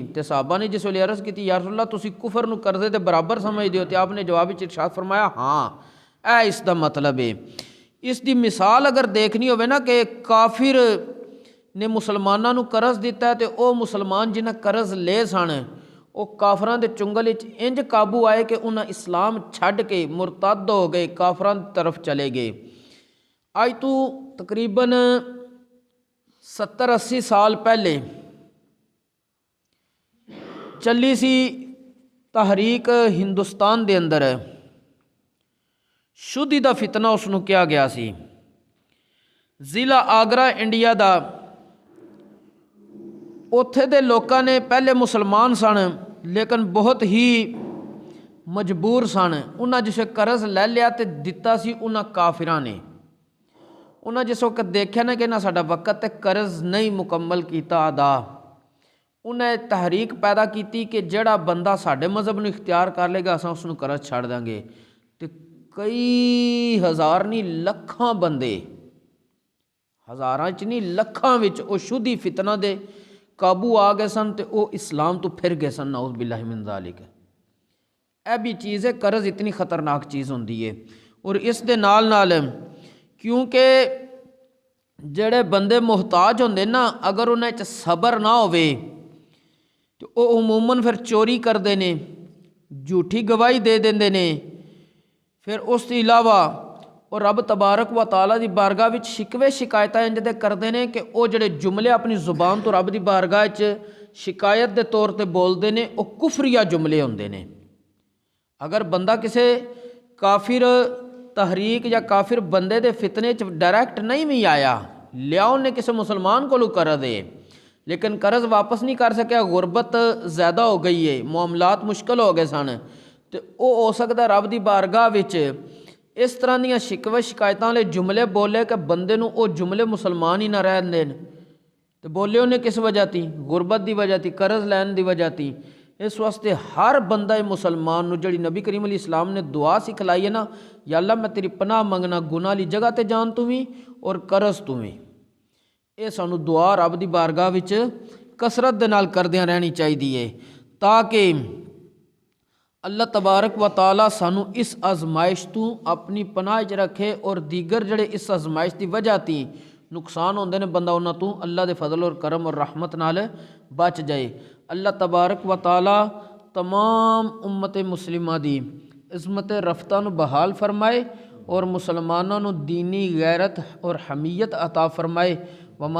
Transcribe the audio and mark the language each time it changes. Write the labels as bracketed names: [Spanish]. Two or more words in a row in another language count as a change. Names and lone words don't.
[Punjabi] تے صحابہ نے جس ویلے عرض کی تھی [Arabic] یا رسول اللہ [Punjabi] تسی کفر نو قرضے دے برابر سمجھدے ہو؟ تے آپ نے جواب وچ ارشاد فرمایا ہاں اے اس دا مطلب ہے. اس دی مثال اگر دیکھنی ہوئے نا کہ کافر نے مسلمانوں نو قرض دیتا ہے تے او مسلمان جنہیں قرض لے سن او کافران دے چنگل وچ انج قابو آئے کہ انہاں اسلام چھڈ کے مرتد ہو گئے، کافران طرف چلے گئے. آج تو تقریباً 70-80 سال پہلے چلی سی تحریک ہندوستان دے اندر، شدی دا فتنہ اس نو کیا گیا سی. ضلع آگرہ انڈیا دا، اوتھے دے لوکاں نے پہلے مسلمان سن لیکن بہت ہی مجبور سن. انہاں جسے قرض لے لیا تے دتا سی انہاں کافراں نے. انہاں جس وقت دیکھا نا کہ نہ ساڈا وقت تے قرض نہیں مکمل کیتا ادا، انہیں تحریک پیدا کیتی کہ جڑا بندہ ساڈے مذہب نو اختیار کر لے گا اساں اس نو قرض چھڑ دیں گے. تے کئی ہزار نہیں لکھاں بندے، ہزاراں چ نہیں لکھاں وچ او شدی فتنہ دے قابو آ گئے سن تے او اسلام تو پھر گئے سن. [Arabic] نعوذ باللہ من ذالک. [Punjabi] اے بھی چیز ہے، قرض اتنی خطرناک چیز ہوندی ہے. اور اس دے نال نال کیونکہ جڑے بندے محتاج ہوندے نا اگر انہیں چ صبر نہ ہوئے تو او عموماً پھر چوری کردے نے، جھوٹی گواہی دے دیندے نے. [Urdu] پھر اس کے علاوہ [Punjabi] اور رب تبارک و تعالیٰ دی بارگاہ وچ شکوے شکایتاں انج دے کردے نے کہ او جڑے جملے اپنی زبان تو رب دی بارگاہ وچ شکایت دے طور تے بولدے نے او کفریہ جملے ہوندے نے. اگر بندہ کسے کافر تحریک یا کافر بندے دے فتنے چ ڈائریکٹ نہیں بھی آیا، لیا انہیں کسے مسلمان کو قرض ہے لیکن قرض واپس نہیں کر سکیا، غربت زیادہ ہو گئی ہے، معاملات مشکل ہو گئے سن، تو او ہو سکتا رب دی بارگاہ وچ اس طرح دیاں شکوے شکایتاں والے جملے بولے کہ بندے نو او جملے مسلمان ہی نہ رہن دین. تو بولے انہیں کس وجہ تھی؟ غربت دی وجہ تھی، قرض لین دی وجہ تھی. اس واسطے ہر بندہ مسلمان نو جڑی نبی کریم علیہ السلام نے دعا سکھلائی ہے نا، یا اللہ میں تیری پناہ منگنا گناہ لی جگہ تے جان تو بھی اور قرض تو بھی. اے سانو دعا رب دی بارگاہ وچ کثرت دے نال کردیاں رہنی چاہیے. تاکہ اللہ تبارک و تعالی سانو اس آزمائش تو اپنی پناہ چ رکھے اور دیگر جڑے اس آزمائش دی وجہ تی نقصان ہوندے نے بندہ انہاں تو اللہ دے فضل اور کرم اور رحمت نال بچ جائے۔ اللہ تبارک و تعالی تمام امت مسلمہ دی عظمت رفتہ نو بحال فرمائے اور مسلمانوں نو دینی غیرت اور حمیت عطا فرمائے۔